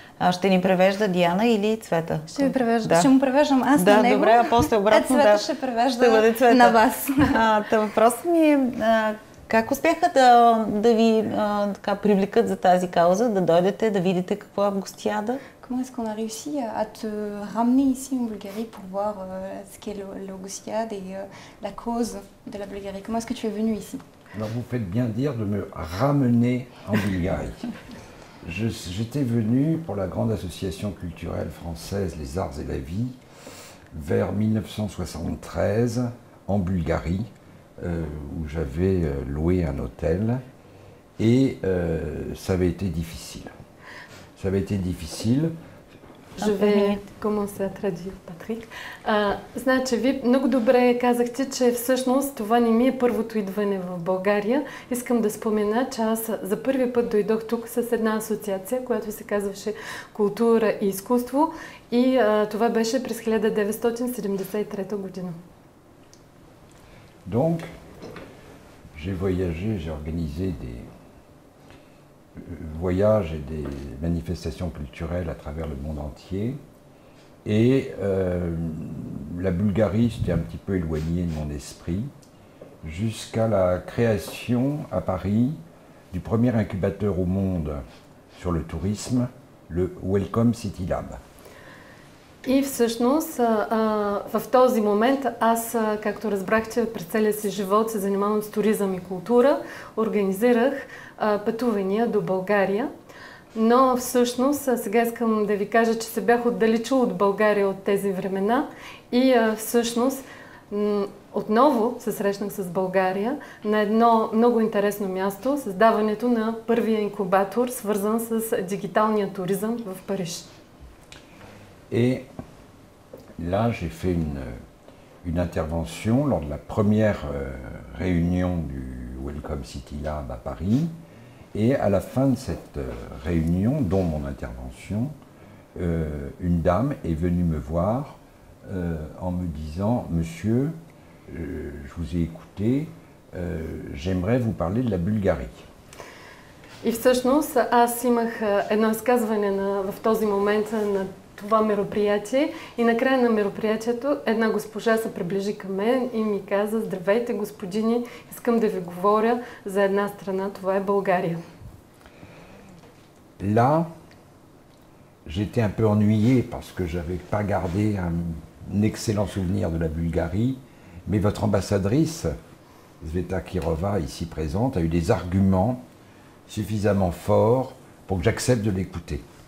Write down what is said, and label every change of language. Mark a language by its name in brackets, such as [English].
[Bulgarian] Ще ни превежда Диана или Цвета? Ще ви превежда. Да. Ще му превеждам аз на него. Добре, а после обратно Цвета ще превежда на вас. Въпросът ми е как успяха да ви привлекат за тази кауза, да дойдете, да видите какво е Августиада? [French] Comment est-ce qu'on a réussi à te ramener ici en Bulgarie pour voir ce qu'est l'Augustiade et la cause de la Bulgarie? Comment est-ce que tu es venu ici? Alors vous faites bien dire de me ramener en Bulgarie. J'étais venu pour la grande association culturelle française Les Arts et la Vie vers 1973 en Bulgarie où j'avais loué un hôtel et ça avait été difficile. Ça avait été difficile. Je vais commencer à traduire, Патрик. [Bulgarian] Значи, ви много добре казахте, че всъщност това не ми е първото идване в България. Искам да спомена, че аз за първи път дойдох тук с една асоциация, която се казваше Култура и изкуство, и това беше през 1973 година. [French] Donc, j'ai voyagé, j'ai organisé des voyages et des manifestations culturelles à travers le monde entier. Et la Bulgarie s'était un petit peu éloignée de mon esprit jusqu'à la création à Paris du premier incubateur au monde sur le tourisme, le Welcome City Lab. [Bulgarian] И всъщност в този момент аз, както разбрахте, през целия си живот се занимавам с туризъм и култура, организирах пътувания до България. Но всъщност сега искам да ви кажа, че се бях отдалечила от България от тези времена и всъщност отново се срещнах с България на едно много интересно място, създаването на първия инкубатор, свързан с дигиталния туризъм в Париж. [French] Et là, j'ai fait une intervention lors de la première réunion du Welcome City Lab à Paris. Et à la fin de cette réunion, dont mon intervention, une dame est venue me voir en me disant « Monsieur, je vous ai écouté, j'aimerais vous parler de la Bulgarie ». [Bulgarian] И всъщност аз имах едно изказване в този момент на това мероприятие и на края на мероприятието една госпожа се приближи към мен и ми каза: здравейте, господини, искам да ви говоря за една страна, това е България. [French] Là, j'étais un peu ennuyé parce que je n'avais pas gardé un excellent souvenir de la Bulgarie, mais votre ambassadrice, Zveta Kirova, ici présente, a eu des arguments suffisamment forts pour que j'accepte de l'écouter.